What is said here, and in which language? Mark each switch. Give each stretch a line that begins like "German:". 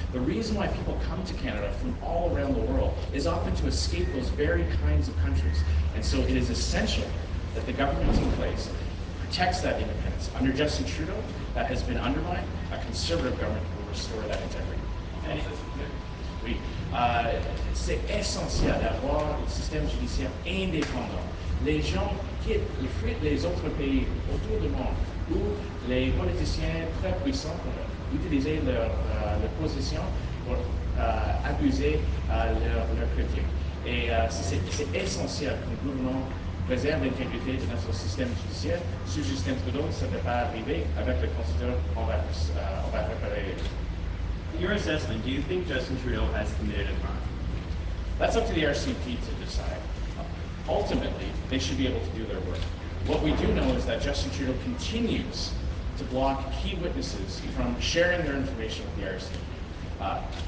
English: The reason why people come to Canada from all around the world is often to escape those very kinds of countries. And so it is essential that the government in place protects that independence. Under Justin Trudeau, that has been undermined. A conservative government will restore that integrity.
French: Oui. C'est essentiel d'avoir un système judiciaire indépendant. Les gens quittent et fuient les autres pays autour du monde où les politiciens très puissants ont utilisé leur position pour abuser leur critique. Et c'est essentiel que le gouvernement préserve l'intégrité de notre système judiciaire. Sous Justin Trudeau, ça ne peut pas arriver. Avec le constituteur, on va réparer.
English: In your assessment, do you think Justin Trudeau has committed a crime? That's up to the RCP to decide. Ultimately, they should be able to do their work. What we do know is that Justin Trudeau continues to block key witnesses from sharing their information with the RCP.